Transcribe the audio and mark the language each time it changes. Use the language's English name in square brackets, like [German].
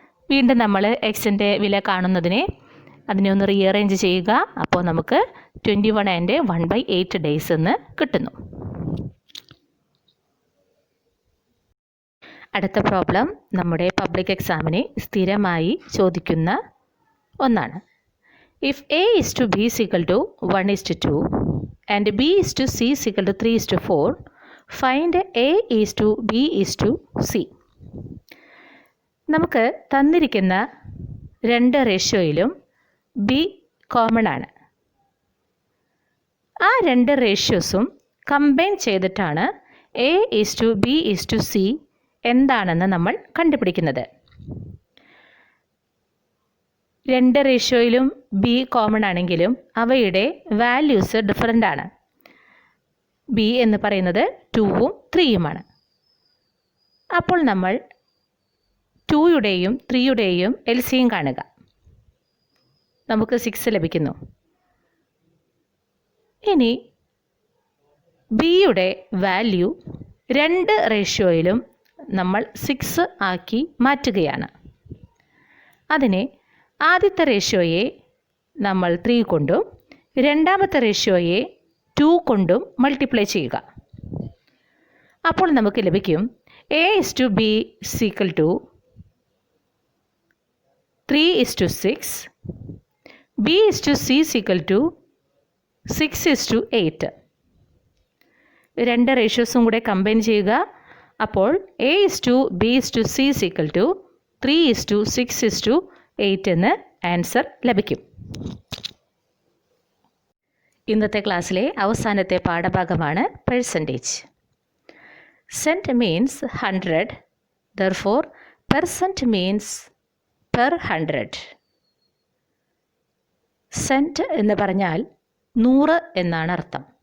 [Malayalam] വീണ്ടും നമ്മൾ എക്സിൻ്റെ വില കാണുന്നതിനെ അതിനെ ഒന്ന് റീഅറേഞ്ച് ചെയ്യുക. അപ്പോൾ നമുക്ക് 21 and 1/8 ഡേയ്സ് എന്ന് കിട്ടുന്നു. അടുത്ത പ്രോബ്ലം നമ്മുടെ പബ്ലിക് എക്സാമിനെ സ്ഥിരമായി ചോദിക്കുന്ന ഒന്നാണ്. [English] If A is to B is equal to 1:2 and B is to C is equal to 3:4, find A is to B is to C. [Malayalam] നമുക്ക് തന്നിരിക്കുന്ന രണ്ട് റേഷ്യോയിലും ബി കോമൺ ആണ്. ആ രണ്ട് റേഷ്യോസും കമ്പൈൻ ചെയ്തിട്ടാണ് [English] A is to B is to C [Malayalam] എന്താണെന്ന് നമ്മൾ കണ്ടുപിടിക്കുന്നത്. രണ്ട് റേഷ്യോയിലും ബി കോമൺ ആണെങ്കിലും അവയുടെ വാല്യൂസ് ഡിഫറൻ്റ് ആണ്. ബി എന്ന് പറയുന്നത് 2ഉം 3യുമാണ്. അപ്പോൾ നമ്മൾ 2യുടെയും 3യുടെയും LCM കാണുക. നമുക്ക് 6 ലഭിക്കുന്നു. ഇനി ബിയുടെ വാല്യൂ രണ്ട് റേഷ്യോയിലും നമ്മൾ 6 ആക്കി മാറ്റുകയാണ്. അതിനെ ആദ്യത്തെ റേഷ്യോയെ നമ്മൾ 3 കൊണ്ടും രണ്ടാമത്തെ റേഷ്യോയെ 2 കൊണ്ടും മൾട്ടിപ്ലൈ ചെയ്യുക. അപ്പോൾ നമുക്ക് ലഭിക്കും [English] A is to B is equal to 3:6, B is to C is equal to 6:8. [Malayalam] രണ്ട് റേഷ്യോസും കൂടെ കമ്പൈൻ ചെയ്യുക. അപ്പോൾ [English] A is to B is to C is equal to 3:6:8 [Malayalam] എന്ന് ആൻസർ ലഭിക്കും. ഇന്നത്തെ ക്ലാസ്സിലെ അവസാനത്തെ പാഠഭാഗമാണ് percentage. [English] Cent means 100, therefore percent means per 100. [Malayalam] Cent എന്ന് പറഞ്ഞാൽ 100 എന്നാണ് അർത്ഥം.